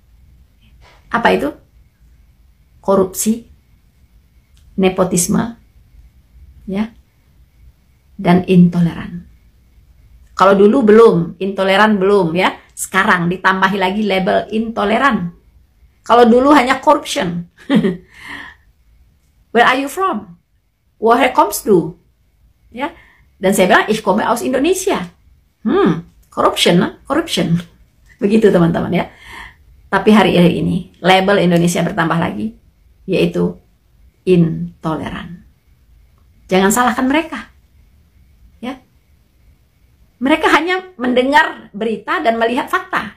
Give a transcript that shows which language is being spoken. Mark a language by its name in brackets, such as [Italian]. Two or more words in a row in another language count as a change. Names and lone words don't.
[Indonesian] Apa itu? Korupsi, nepotisme, ya, dan intoleran. Kalau dulu belum, intoleran belum ya. Sekarang ditambahi lagi label intoleran. Kalau dulu hanya [English] corruption. Where are you from? [German] Woher kommst du? [Indonesian] Ya. Dan saya bilang, [German] ich komme aus Indonesia. [English] Corruption, corruption. [Indonesian] Begitu teman-teman ya. Tapi hari ini, label Indonesia bertambah lagi, yaitu intoleran. Jangan salahkan mereka. Ya. Mereka hanya mendengar berita dan melihat fakta.